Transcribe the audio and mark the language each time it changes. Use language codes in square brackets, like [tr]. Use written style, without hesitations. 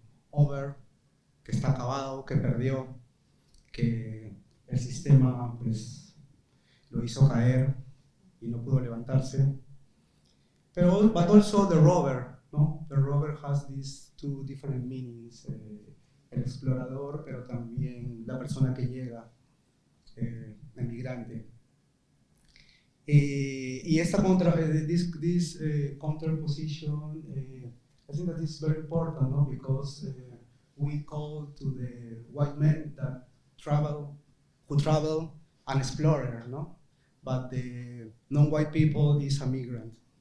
[es] Over, que está acabado, que perdió, que el sistema pues lo hizo caer y no pudo levantarse. [en] But also the rover, ¿no? The rover has these two different meanings. [es] El explorador, pero también la persona que llega, el migrante. [en] Y esta this counterposition, I think that is very important, no? Because we call to the white men that who travel an explorer, no? But the non-white people is a migrant.